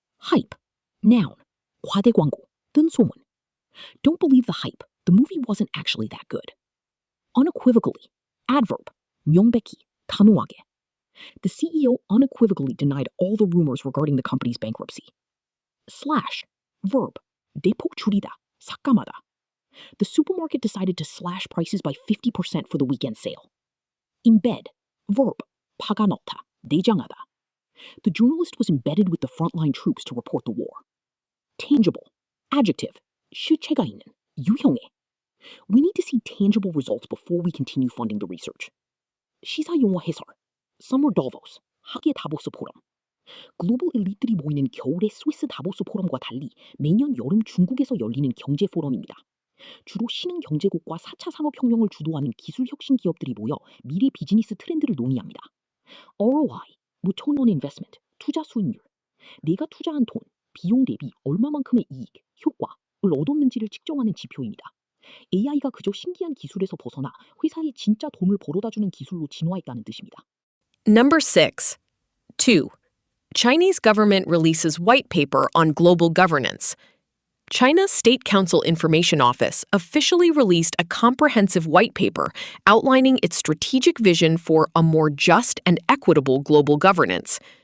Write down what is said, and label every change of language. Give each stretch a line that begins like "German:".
English: Hype. Noun.
Korean: 과대 광고. 뜬 소문.
English: Don't believe the hype. The movie wasn't actually that good. Unequivocally. Adverb.
Korean: 명백히. 단호하게.
English: The CEO unequivocally denied all the rumors regarding the company's bankruptcy. Slash, verb,
Korean: 대폭 줄이다, 삭감하다.
English: The supermarket decided to slash prices by 50% for the weekend sale. Embed, verb,
Korean: 파가 넣다, 내장하다.
English: The journalist was embedded with the frontline troops to report the war. Tangible, adjective,
Korean: 실체가 있는, 유형의.
English: We need to see tangible results before we continue funding the research.
Korean: 시사 용어 해설, Summer Davos, 하계 다보스 포럼. 글로벌 엘리트들이 모이는 겨울의 스위스 다보스 포럼과 달리 매년 여름 중국에서 열리는 경제 포럼입니다. 주로 신흥 경제국과 4차 산업혁명을 주도하는 기술 혁신 기업들이 모여 미래 비즈니스 트렌드를 논의합니다.
English: ROI, Return on Investment,
Korean: 투자 수익률. 내가 투자한 돈, 비용 대비 얼마만큼의 이익, 효과를 얻었는지를 측정하는 지표입니다. AI가 그저 신기한 기술에서 벗어나 회사에 진짜 돈을 벌어다주는 기술로 진화했다는 뜻입니다.
English: Number 6. 2. Chinese government releases white paper on global governance. China's State Council Information Office officially released a comprehensive white paper outlining its strategic vision for a more just and equitable global governance.